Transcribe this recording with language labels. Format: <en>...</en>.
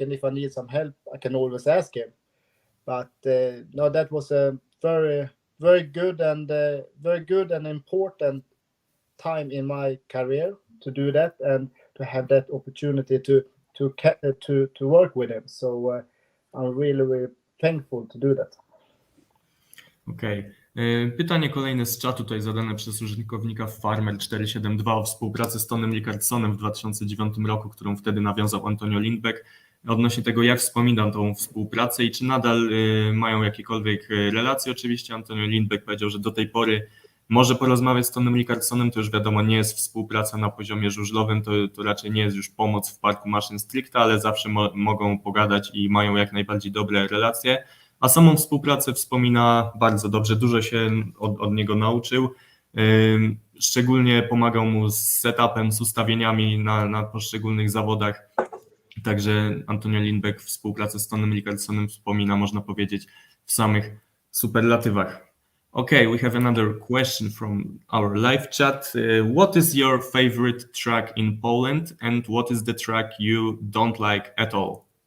<en>And if I need some help, I can always ask him. But no, that was a very good and important time in my career to do that and to have that opportunity to work with him. So I'm really thankful to do that.</en> <pl>Okej. Pytanie kolejne z czatu, tutaj zadane przez użytkownika Farmer472 o współpracy z Tonym Ricardsonem w 2009 roku, którą wtedy nawiązał Antonio Lindbäck, odnośnie tego, jak wspominam tą współpracę i czy nadal mają jakiekolwiek relacje. Oczywiście Antonio Lindbäck powiedział, że do tej pory może porozmawiać z Tonym Ricardsonem, to już wiadomo, nie jest współpraca na poziomie żużlowym, to raczej nie jest już pomoc w parku maszyn stricte, ale zawsze mogą pogadać i mają jak najbardziej dobre relacje. A samą współpracę wspomina bardzo dobrze, dużo się od niego nauczył. Szczególnie pomagał mu z setupem, z ustawieniami na poszczególnych zawodach. Także Antonio Lindbäck współpracę z Tonym Rickardsonem wspomina, można powiedzieć, w samych superlatywach.</pl> <en>Okay, we have another question from our live chat. What is your favorite track in Poland and what is the track you don't like at all?</en>